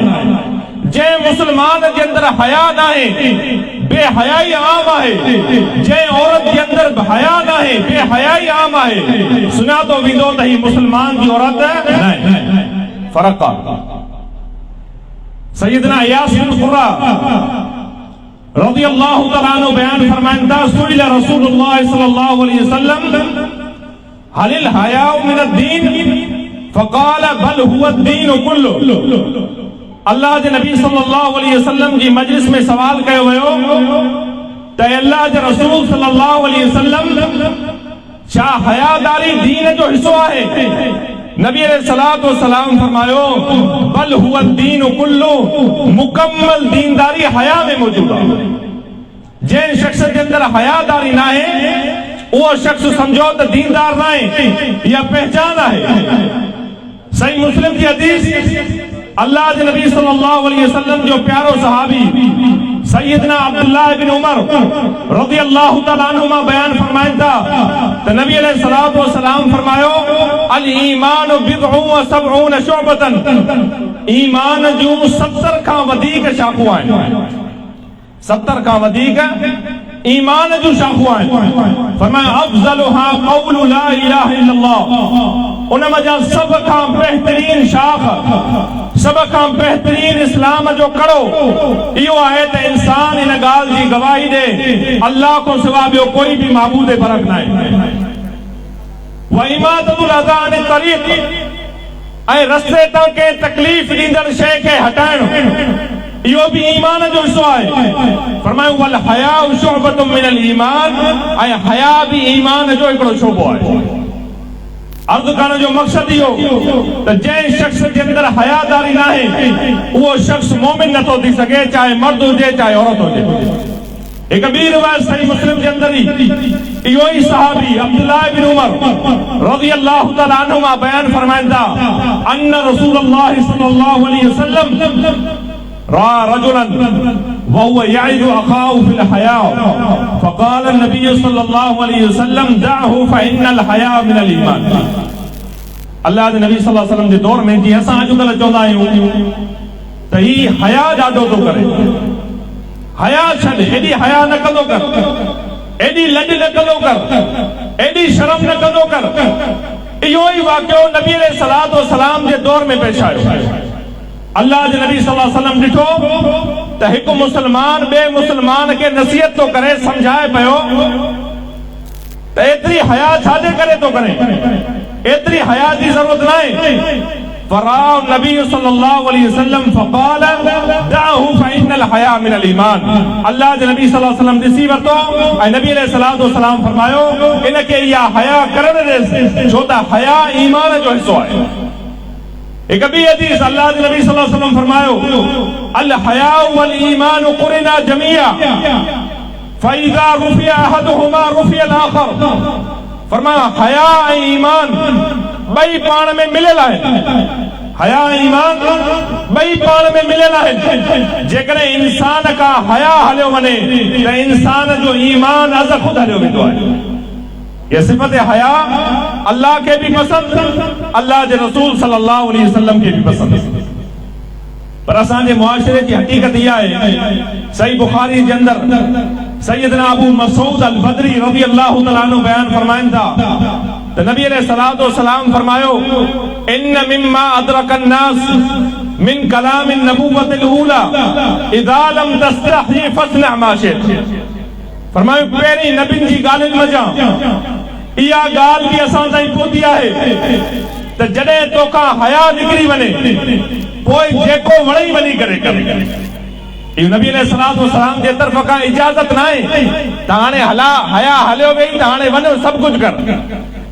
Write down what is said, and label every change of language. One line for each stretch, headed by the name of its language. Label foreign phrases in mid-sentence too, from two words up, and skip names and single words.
Sindhi: जंहिं मुसलमान जे अंदर हया नाहे, बेहयाई आम आहे। जंहिं औरत जे अंदर हया नाहे, बेहयाई आम आहे, सुञातो वेंदो त ही मुसलमान जी औरत नाहे। फ़र्क़ आहे। सैयदना इयास बिन क़ुर्रा
Arabic: رضي الله تعالى عنه
Sindhi: बयान फरमाइनि था
Arabic: سئل رسول الله صلى الله عليه وسلم هل الحياء من الدين فقال بل هو الدين كله.
Sindhi: अल्लाह जे नबी
Arabic: صلى الله عليه وسلم
Sindhi: जी मजलिस में सवाल कयो वियो त अल्लाह जे रसूल
Arabic: صلى الله عليه وسلم
Sindhi: छा हयादारी दीन जो हिस्सो आहे।
Arabic: नबी عليه الصلاة والسلام फरमायो بل هو دين كله,
Sindhi: मुकम्मल दीनदारी हया में मौजूद आहे। जंहिं शख्स जे अंदर हयादारी ना आहे उहो शख्स समझो त दीनदार ना आहे, इहा पहचान आहे।
Urdu: صحیح مسلم کی حدیث، اللہ کے نبی
Arabic: صلى الله عليه وسلم
Sindhi: जो प्यारो सहाबी सैयदना अब्दुल्लाह बिन उमर
Arabic: رضي الله تعالى عنهما
Sindhi: बयान फरमाइन था त नबी
Arabic: عليه الصلاة والسلام
Sindhi: फरमायो
Arabic: الإيمان بضع وسبعون شعبة,
Sindhi: ईमान जूं 70 खां वधीक शाखूं आहिनि। 70 खां वधीक ईमान जूं शाखूं आहिनि।
Arabic: फरमायो أفضلها قول لا إله إلا الله,
Sindhi: उन मजा सब खां बेहतरीन शाख, सब खां बेहतरीन इस्लाम जो कड़ो इहो आहे त इंसान इन ॻाल्हि जी गवाही ॾे अल्लाह को सिवा ॿियो कोई भी माबूद बरक न आहे।
Arabic: وإماطة الأذى عن الطريق,
Sindhi: ऐं रस्ते तां के तकलीफ़ ॾींदड़ शइ खे हटाइणो, इहो भी ईमान जो हिस्सो आहे। फरमायो
Arabic: والحياء شعبة من الإيمان,
Sindhi: ऐं हया भी ईमान जो हिकिड़ो शोबो आहे। अर्ज़ करण जो मक़सद इहो त जंहिं शख्स जे अंदर हयादारी न आहे उहो शख्स मोमिन नथो थी सघे, चाहे मर्द हुजे चाहे औरत हुजे। एक ॿी रिवायत सही मुस्लिम जे अंदर इहो ई सहाबी अब्दुल्लाह बिन उमर
Arabic: رضي الله تعالى عنهما
Sindhi: बयान फरमाइनि था
Arabic: أن رسول الله صلى الله عليه وسلم رأى رجلا وهو يعظ أخاه في الحياء فقال نبي صلى الله عليه وسلم دعه فإن الحياء من الإيمان.
Sindhi: अल्लाह जे नबी
Arabic: صلى الله عليه وسلم
Sindhi: जे दौर में जीअं असां अॼुकल्ह चवंदा आहियूं त ही हया ॾाढो थो करे, हया छॾ, एॾी हया न कंदो कर, एॾी लॼ न कंदो कर, एॾी शर्म न कंदो कर। इहो ई वाक़ियो नबी अलैहिस्सलातु वस्सलाम जे दौर में पेश आयो। अल्लाह जे नबी
Arabic: صلى الله عليه وسلم
Sindhi: ॾिठो त हिकु मुस्लमान ॿिए मुस्लमान खे नसीहत तो करे, समझाए पियो त एतिरी हया छाजे करे तो करे, एतिरी हया जी ज़रूरत न आहे।
Arabic: فرآه نبي صلى الله عليه وسلم فقال دعه فإن الحياء من الإيمان.
Sindhi: अल्लाह जे नबी
Arabic: صلى الله عليه وسلم
Sindhi: ॾिसी वरितो ऐं नबी
Arabic: عليه الصلاة والسلام
Sindhi: फरमायो इनखे इहा हया करण ॾेसि, छो त हया ईमान जो हिस्सो आहे।
Urdu: ایک بھی حدیث اللہ کے نبی
Arabic: صلى الله عليه وسلم फरमायो الحياء والإيمان قرنا جميعا فإذا رفع أحدهما رفع الآخر.
Sindhi: फरमाया हया ऐं ईमान ॿई पाण में मिलियल आहे। हया ऐं ईमान ॿई पाण में मिलियल आहे। जेकॾहिं इंसान का हया हलियो वञे त इंसान जो ईमान अज़ खुद हलियो वेंदो आहे।
Urdu: یہ صفت حیا اللہ کے بھی پسند، اللہ کے رسول
Arabic: صلى الله عليه وسلم
Urdu: کے بھی پسند.
Sindhi: पर असांजे मुआशरे
Urdu: کی حقیقت یہ ہے,
Sindhi: सही बुखारी के अंदर सैयदना अबू मसूद अल बदरी
Arabic: رضي الله تعالى عنه
Sindhi: बयान फरमाइन था तो नबी
Arabic: عليه الصلاة والسلام फरमायो إن مما أدرك الناس من كلام النبوة الأولى إذا لم تستحي فاصنع ما شئت.
Sindhi: फरमायो पहिरीं नबियुनि जी ॻाल्हियुनि मंझां इहा ॻाल्हि बि असां ताईं पहुती आहे त जॾहिं तोखां हया निकिरी वञे पोइ जेको वणे वञी करे कर। इहो नबी अलैहिस्सलातु वस्सलाम जे तरफ़ खां इजाज़त न आहे त हाणे हला हया हलियो वई त हाणे वञो सभु कुझु कर।